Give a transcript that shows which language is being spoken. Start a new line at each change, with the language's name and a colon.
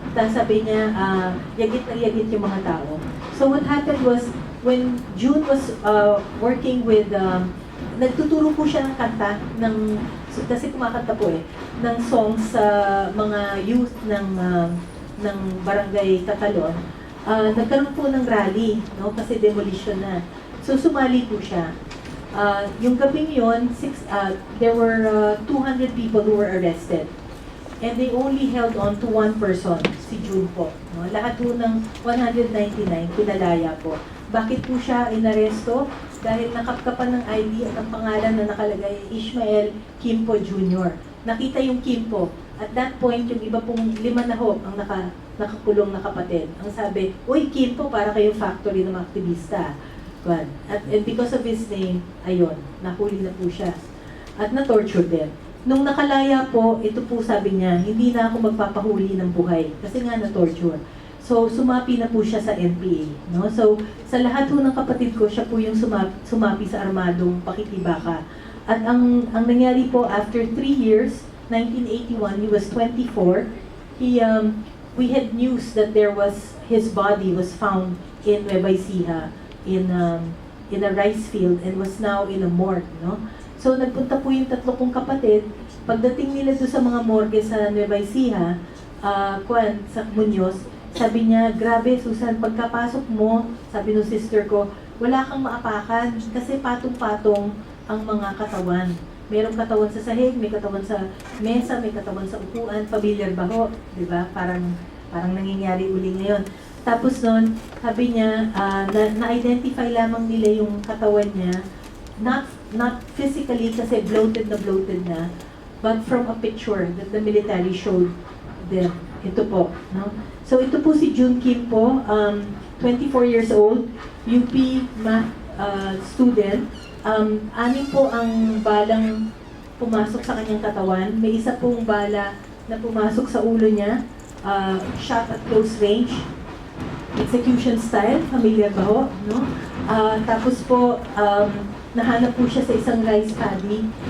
Filipino: Tapos sabi niya, yagit na yagit yung mga tao.
English: So what happened was, when June was working with,
Filipino: nagtuturo po siya ng kanta, kasi kumakanta po ng songs sa mga youth ng barangay Tatalon. Nagkaroon po ng rally, no? Kasi demolition na. So, sumali po siya. Yung gabing yun,
English: there were 200 people who were arrested. And they only held on to one person,
Filipino: si June po. No? Lahat po ng 199, pinalaya po. Bakit po siya inaresto? Dahil nakapkapan ng ID at ang pangalan na nakalagay, Ishmael Quimpo Jr. Nakita yung Quimpo.
English: At that point,
Filipino: yung iba pong 5 na ho ang nakakulong na kapatid. Ang sabi, uy, Quimpo, para kayong factory ng mga aktivista.
English: And because of his name,
Filipino: ayun, nahuli na po siya. At na-torture din. Nung nakalaya po, ito po sabi niya, hindi na ako magpapahuli ng buhay. Kasi nga na-torture. So, sumapi na po siya sa NPA. No? So, sa lahat po ng kapatid ko, siya po yung sumapi sa armadong pakikibaka. At ang nangyari po,
English: after 3 years, 1981, he was 24. We had news that his body was found in Nueva Ecija in a rice field and was now in a morgue, no?
Filipino: So nagpunta po yung 3 kong kapatid. Pagdating nila doon sa mga morgue sa Nueva Ecija, sa Muñoz, sabi niya, grabe Susan, pagkapasok mo, sabi ng sister ko, wala kang maapakan kasi patong-patong ang mga katawan. Merong katawan sa sahig, may katawan sa mesa, may katawan sa upuan, familiar ba ho? Diba? Parang nangyayari uli ngayon. Tapos nun, sabi niya, na-identify lamang nila yung katawan niya,
English: not physically kasi bloated na, but from a picture that the military showed them.
Filipino: Ito po. No? So ito po si June Quimpo, 24 years old, UP math student. 6 po ang balang pumasok sa kanyang katawan. May isa pong bala na pumasok sa ulo niya,
English: shot at close range. Execution style,
Filipino: familiar ba ho? No? Tapos po, nahanap po siya sa isang rice paddy.